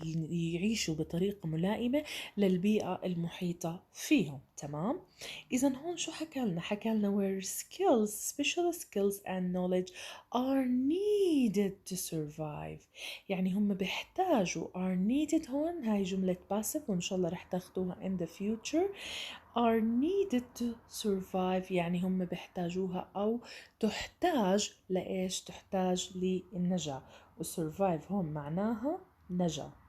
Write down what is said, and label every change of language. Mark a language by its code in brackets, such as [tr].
[ar] يعيشوا بطريقة ملائمة للبيئة المحيطة فيهم. تمام؟ إذا هون شو حكالنا؟ حكالنا [en] where skills, special skills and knowledge are needed to survive. [ar] يعني هم بيحتاجوا [en] are needed. [ar] هون هاي جملة passive وإن شاء الله رح تاخدوها [en] in the future. are needed to survive [ar] يعني هم بيحتاجوها أو تحتاج لإيش؟ تحتاج للنجاة، وsurvive هون معناها نجاة.